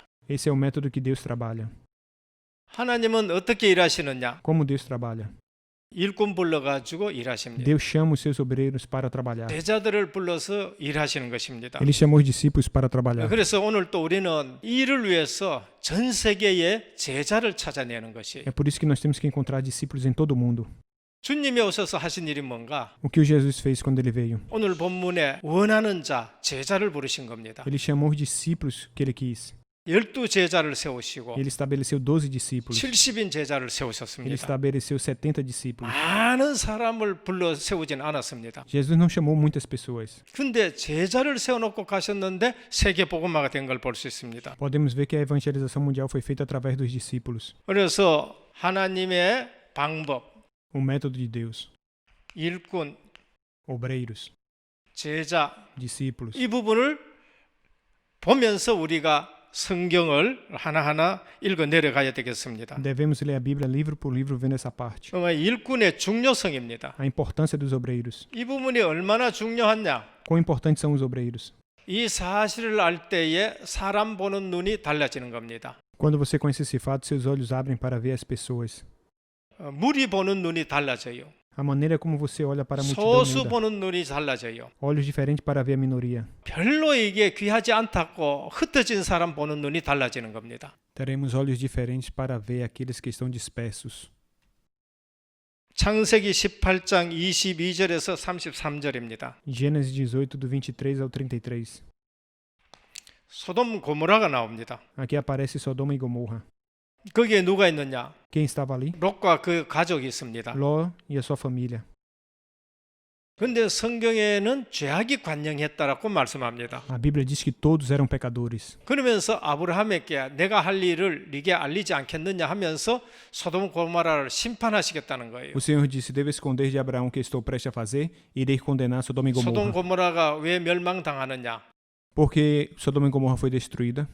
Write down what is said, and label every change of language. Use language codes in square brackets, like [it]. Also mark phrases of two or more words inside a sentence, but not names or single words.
[pt] Esse é o método que Deus trabalha. [ko] 하나님은 어떻게 일하시느냐? [pt] Como Deus trabalha? [ko] 일꾼 불러가지고 일하십니다. [pt] Deus chama os seus obreiros para trabalhar. [ko] 제자들을 불러서 일하시는 것입니다. [pt] Ele chamou os discípulos para trabalhar. [ko] 그래서 오늘 또 우리는 이 일을 위해서 전 세계에 제자를 찾아내는 것이에요. [pt] É por isso que nós temos que encontrar discípulos em todo o mundo. [ko] 주님이 오셔서 하신 일이 뭔가? [pt] O que o Jesus fez quando ele veio? [ko] 오늘 본문에 원하는 자, 제자를 부르신 겁니다. [pt] Ele chamou os discípulos que ele quis. [ko] 12제자를 세우시고 [pt] Ele estabeleceu 12 discípulos. [ko] 70인 제자를 [pt] Ele [ko] 세우셨습니다. [pt] estabeleceu 70 discípulos. [ko] 많은 사람을 불러 세우진 않았습니다. [pt] Jesus não chamou muitas pessoas. [ko] 근데 제자를 세워놓고 가셨는데 세계 복음화가 된 걸 볼 수 있습니다. [pt] Podemos ver que a evangelização mundial foi feita através dos discípulos. [ko] 그래서 하나님의 방법, [pt] O método de Deus. [ko] 일꾼, [pt] Obreiros, [ko] 제자 [pt] discípulos. [ko] 이 부분을 보면서 우리가 성경을 하나하나 읽어 내려가야 되겠습니다. [pt] Devemos ler a Bíblia livro por livro vendo essa parte. [ko] 정말 일꾼의 중요성입니다. [pt] A importância dos obreiros. [ko] 이 부분이 얼마나 중요하냐? [pt] Quão importantes são os obreiros? [ko] 이 사실을 알 때에 사람 보는 눈이 달라지는 겁니다. [pt] Quando você conhece esse fato, seus olhos abrem para ver as pessoas. [ko] 무리 보는 눈이 달라져요. [pt] A maneira como você olha para a multidão [ko] 소수 [pt] muda. [ko] 보는 눈이 달라져요. [pt] Olhos diferentes para ver a minoria. [ko] 별로 이게 귀하지 않다고 흩어진 사람 보는 눈이 달라지는 겁니다. [pt] Teremos olhos diferentes para ver aqueles que estão dispersos. [ko] 창세기 18장 22절에서 33절입니다. [pt] Gênesis 18, do 23 ao 33. [ko] 소돔 고모라가 나옵니다. [pt] Aqui aparece Sodoma e Gomorra. [ko] 거기에 누가 있느냐? [pt] Quem estava ali? [ko] 롯과 그 가족이 있습니다. [pt] Ló e a sua família. [ko] 근데 성경에는 죄악이 관영했다라고 말씀합니다. [pt] A Bíblia diz que todos eram pecadores. [ko] 그러면서 아브라함에게 내가 할 일을 네게 알리지 않겠느냐 하면서 소돔 고모라를 심판하시겠다는 거예요. [pt] O Senhor disse: Devo esconder de Abraão o que estou prestes a fazer, e irei condenar Sodoma e [ko] 소돔 [pt] Gomorra. [ko] 고모라가 왜 멸망당하느냐? [pt] Porque Sodoma e Gomorra foi destruída?